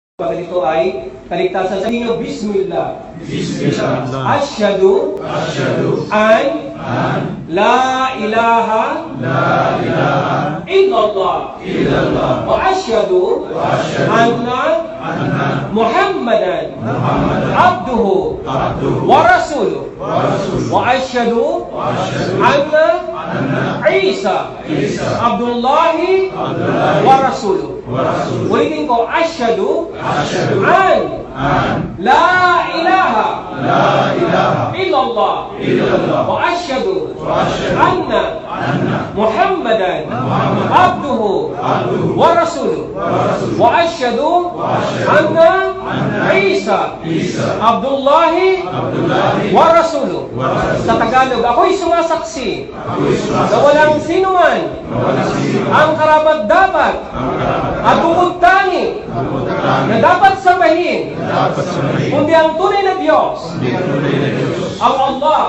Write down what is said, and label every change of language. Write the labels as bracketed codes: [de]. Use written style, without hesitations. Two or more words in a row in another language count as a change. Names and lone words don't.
[tl] Ito ay kaligtasan sa inyo. Bismillah. Bismillah. [ar] أشهد أن لا إله إلا الله وأشهد أن محمدا عبده ورسوله وأشهد أن عيسى عبد الله ورسوله. [tl] Ulitin ko, [ar] أشهد أن لا إله إلا الله وأشهد أن محمدا عبده ورسوله وأشهد أن عيسى عبد الله ورسوله. [tl] Sa Tagalog, ako'y sumasaksi na walang sinuman ang karapat-dapat at bukod-tanging na dapat sambahin kundi ang tunay na Diyos, ang Allah.